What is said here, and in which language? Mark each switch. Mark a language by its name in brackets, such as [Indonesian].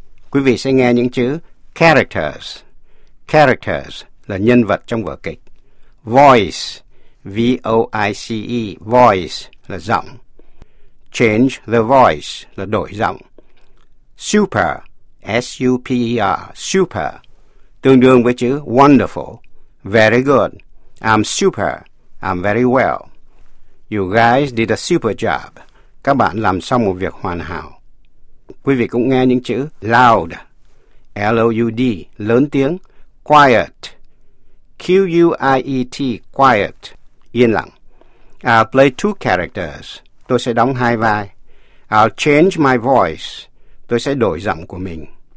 [Vietnamese] Quý vị sẽ nghe những chữ characters. Characters là nhân vật trong vở kịch. Voice, V-O-I-C-E, voice là giọng. Change the voice là đổi giọng. Super, S-U-P-E-R, super, tương đương với chữ wonderful. [English] Very good, I'm super, I'm very well. You guys did a super job. [Vietnamese] Các bạn làm xong một việc hoàn hảo. Quý vị cũng nghe những chữ loud, L-O-U-D, lớn tiếng. Quiet, Q-U-I-E-T, quiet, yên lặng. [English] I'll play two characters, [Vietnamese] tôi sẽ đóng hai vai. [English] I'll change my voice, [Vietnamese] tôi sẽ đổi giọng của mình.